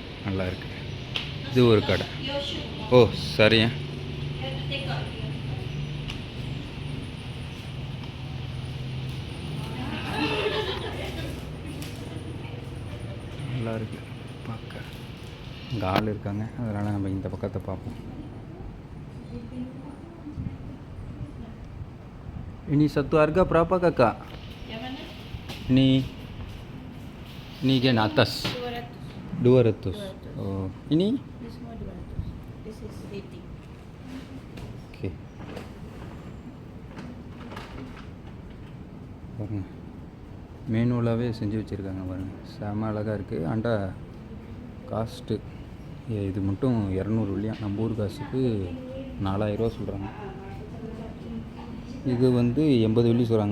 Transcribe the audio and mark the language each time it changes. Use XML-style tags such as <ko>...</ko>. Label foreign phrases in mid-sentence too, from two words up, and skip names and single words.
<ta>நல்லாயிருக்கு. இது ஒரு கடை. ஓ சரிங்க. நல்லாயிருக்கு பார்க்க. இங்கே ஆள் இருக்காங்க, அதனால் நம்ம இந்த பக்கத்தை பார்ப்போம்.</ta> <ms>Ini satu harga berapa kakak? Yang mana? Ini kan atas 200. Oh, ini?</ms> <en>This semua 200. This is 80. Okay.</en> <ta>பாருங்க, மேனுவலாகவே செஞ்சு வச்சுருக்காங்க. பாருங்கள், செம அழகாக இருக்குது. ஆண்டா காஸ்ட்டு இது மட்டும் 200 வெள்ளியா. நம்ம ஊர் காசுக்கு 4000 ரூபா சொல்கிறாங்க. இது வந்து 80 வெள்ளி சொல்கிறாங்க.</ta>